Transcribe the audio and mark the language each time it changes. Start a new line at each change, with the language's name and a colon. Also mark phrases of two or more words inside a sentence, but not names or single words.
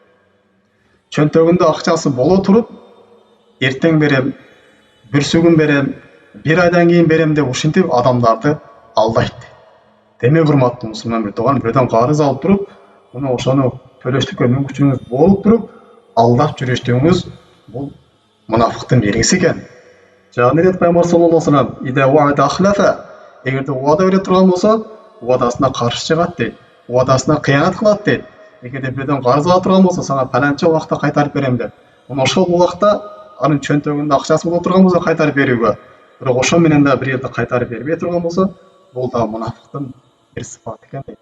Kyrgyz: Чөнтөгүндө акчасы боло туруп, эртең берем, бүрсүгүн берем, бир айдан кийин берем деп ушинтип адамдарды алдайт. Демек урматтуу мусулман бир тууган, бирөөдөн карыз алып туруп, муну ошону төлөштүккө мүмкүнчүлүгүңүз болуп туруп, алдап жүрүштүгүңүз бул мунафыктын белгиси экен. Жана дейт пайгамбар
Arabic: صلى الله عليه وسلم: "إذا وعد أخلف",
Kyrgyz: эгерде уада бере турган болсо, уадасына каршы чыгат дейт. Уадасына кыянат кылат дейт. Эгерде бирөөдөн карыз ала турган болсо, сага паланча убакта кайтарып берем деп, муну ошол убакта анын чөнтөгүндө акчасы боло турган болсо кайтарып берүүгө, бирок ошо менен да бир жерде кайтарып бербей турган болсо, бул да мунафыктын бир сыфаты экен дейт.